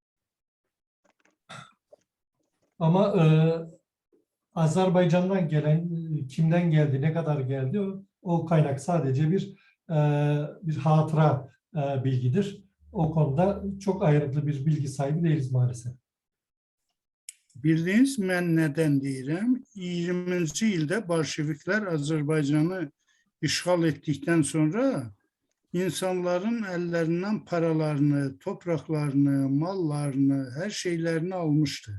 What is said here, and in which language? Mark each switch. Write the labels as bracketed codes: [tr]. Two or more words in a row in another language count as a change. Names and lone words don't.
[tr] Ama Azerbaycan'dan gelen, kimden geldi, ne kadar geldi o kaynak sadece bir hatıra bilgidir. O konuda çok ayrıntılı bir bilgi sahibi değiliz maalesef. [az] Bildiniz mən nədən deyirəm? 20-ci ildə Bolşeviklər Azərbaycanı işğal etdikdən sonra insanların əllərindən paralarını, topraklarını, mallarını, hər şeylərini almışdı.